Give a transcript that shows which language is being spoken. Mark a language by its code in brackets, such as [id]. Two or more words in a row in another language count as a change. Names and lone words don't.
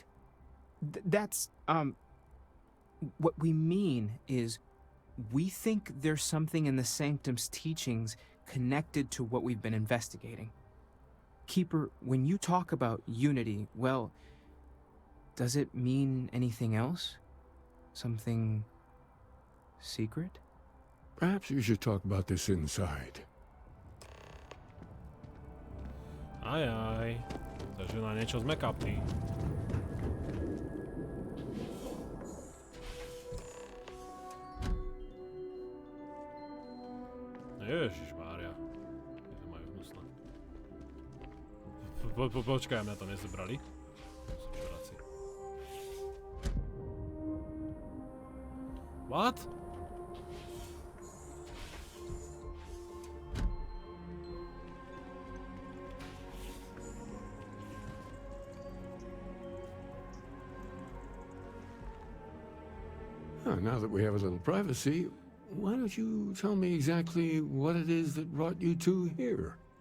[en] That's, what we mean is, we think there's something in the Sanctum's teachings connected to what we've been investigating. Keeper, when you talk about unity, well, does it mean anything else? Something secret? Perhaps you should talk about this inside. [sk] Aj. Takže na niečo sme kapní. Ježišmária. Je to majú hnusné. Počkaj, mňa to nezebrali. Sú čuráci. [en] What? Now that we have a little privacy, why don't you tell me exactly what it is that brought you two here?